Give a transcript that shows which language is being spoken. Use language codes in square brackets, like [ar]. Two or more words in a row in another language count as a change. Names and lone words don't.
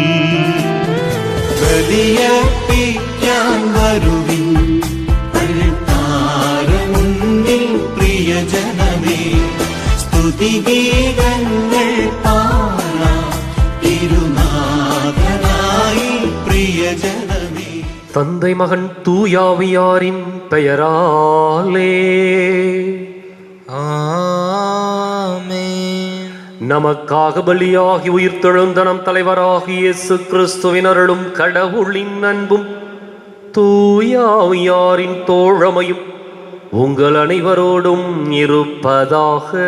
[ml] ബലിയർപ്പിക്കാൻ വരുവിൻ അൾത്താരമുന്നിൽ പ്രിയജനമേ, സ്തുതിഗീതങ്ങൾ പാടാം തിരുനാഥനായി പ്രിയജനമേ. [ta] தந்தை மகன் தூயாவியாரின் பெயராலே ஆமென். நமக்காக பலியாகி உயிர்த்தெழுந்த நம் தலைவராகிய இயேசு கிறிஸ்துவின் அருளும் கடவுளின் அன்பும் தூயாவியாரின் தோழமையும் உங்கள் அனைவரோடும் இருப்பதாக.